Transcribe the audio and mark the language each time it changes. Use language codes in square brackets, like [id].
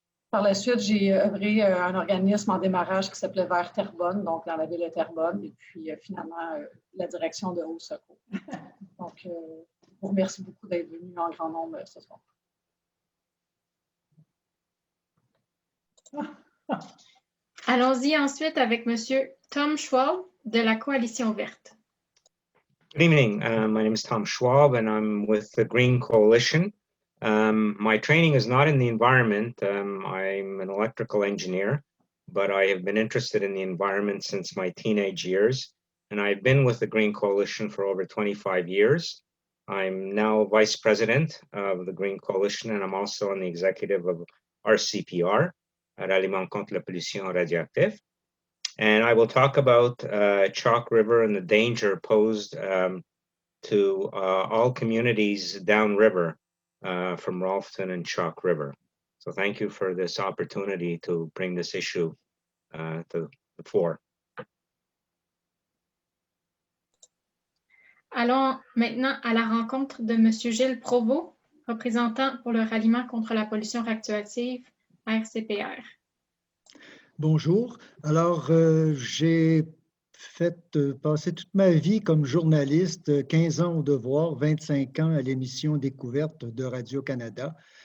[fr] Par la suite, j'ai œuvré à un organisme en démarrage qui s'appelait Vert Terrebonne, donc dans la ville de Terrebonne, et puis finalement la direction de Eau Secours. Donc, je vous remercie beaucoup d'être venus en grand nombre ce soir. Allons-y ensuite avec Monsieur Tom Schwab de la Coalition Verte. [en] Good evening. My name is Tom Schwab, and I'm with the Green Coalition. My training is not in the environment. I'm an electrical engineer, but I have been interested in the environment since my teenage years, and I've been with the Green Coalition for over 25 years. I'm now vice president of the Green Coalition, and I'm also on the executive of RCPR, Ralliement contre la pollution radioactive. And I will talk about Chalk River and the danger posed to all communities downriver from Ralston and Chalk River. So thank you for this opportunity to bring this issue to the fore. [fr] Allons maintenant à la rencontre de M. Gilles Provost, représentant pour le ralliement contre la pollution radioactive, RCPR. Bonjour. Alors, j'ai fait passer toute ma vie comme journaliste, 15 ans au devoir, 25 ans à l'émission Découverte de Radio-Canada.